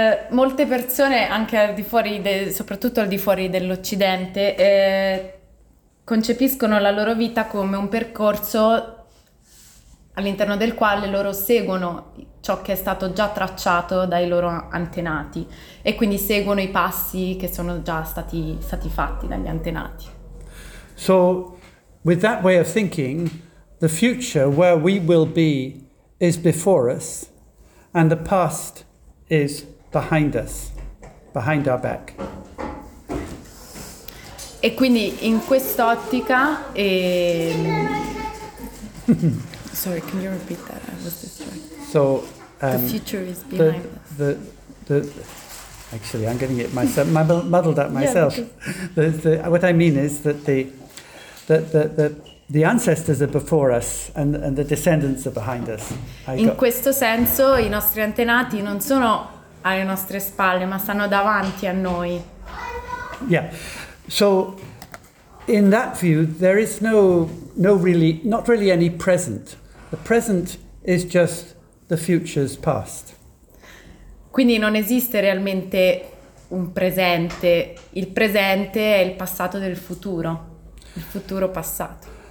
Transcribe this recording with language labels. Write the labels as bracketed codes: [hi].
[it] Molte persone, anche al di fuori, soprattutto al di fuori dell'Occidente, concepiscono la loro vita come un percorso all'interno del quale loro seguono ciò che è stato già tracciato dai loro antenati e quindi seguono i passi che sono già stati fatti dagli antenati. [en] So, with that way of thinking, the future where we will be is before us and the past is behind us, behind our back. [it] E quindi in quest'ottica [en] Sorry, can you repeat that? I was distracted. So the future is behind us. Actually, I'm getting it myself. muddled up myself. Yeah, because... what I mean is that the ancestors are before us and the descendants are behind us. [it] Questo senso i nostri antenati non sono alle nostre spalle, ma stanno davanti a noi. [en] Yeah. So in that view there is not really any present. The present is just the future's past. [it] Quindi non esiste realmente un presente. Il presente è il passato del futuro. Il futuro passato.